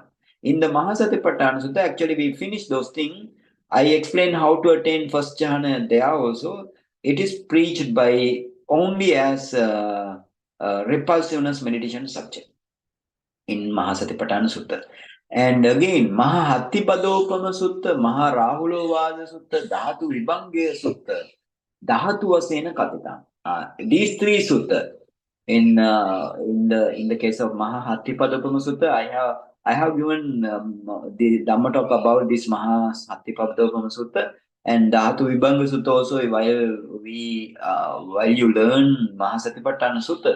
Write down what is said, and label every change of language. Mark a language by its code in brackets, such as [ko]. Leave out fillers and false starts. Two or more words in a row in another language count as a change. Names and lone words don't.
[en] In the Mahasatipatthana Sutta, actually we finish those things. I explain how to attain first jhana there also. It is preached by only as repulsiveness meditation subject in Mahasatipatthana Sutta. And again, Mahatipadopama Sutta, Maharahulovada Sutta, Dhatu Vibhangya Sutta, [pi] Dhatu Vasena Katita. [en] These three sutta in the case of Mahatipadopama Sutta, I have given the Dhamma talk about this Mahatipadopama Sutta and Dhatu Vibhanga Sutta also while you learn Mahasatipatthana Sutta.